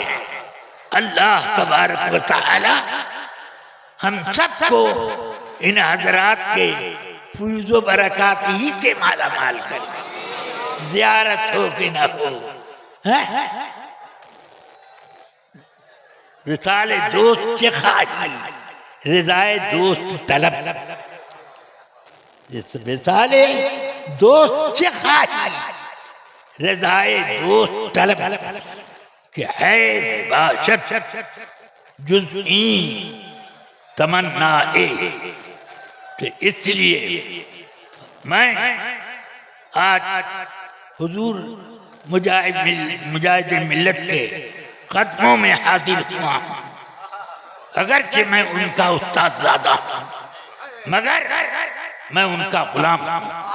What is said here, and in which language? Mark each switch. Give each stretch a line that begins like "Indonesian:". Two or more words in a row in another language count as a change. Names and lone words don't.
Urdu: اللہ تبارک و تعالی ہم سب کو ان حضرات کے فیض و برکات ہی سے مالا مال کرے، زیارت ہو کہ نہ ہو۔
Persian: وصال دوست چه خواهی، رضای دوست طلب، وصال دوست چه خواهی، رضای دوست طلب، کہ حیف باشد جز این تمنائے۔
Urdu: تو اس لیے میں آج حضور مجاہد ملت کے قدموں میں حاضر ہوا ہوں، اگرچہ میں ان کا استاد زادہ ہوں مگر میں ان کا غلام ہوں۔